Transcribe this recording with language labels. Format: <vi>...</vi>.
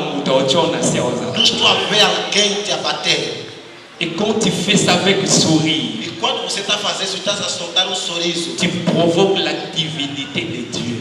<pt>estou a ver alguém te abater. E quando</pt> <fr>tu fais ça avec sourire.</fr> <pt>E quando você está fazendo isso, estás a soltar um sorriso.</pt> <fr>Tu provoques la divinité de Dieu.</fr>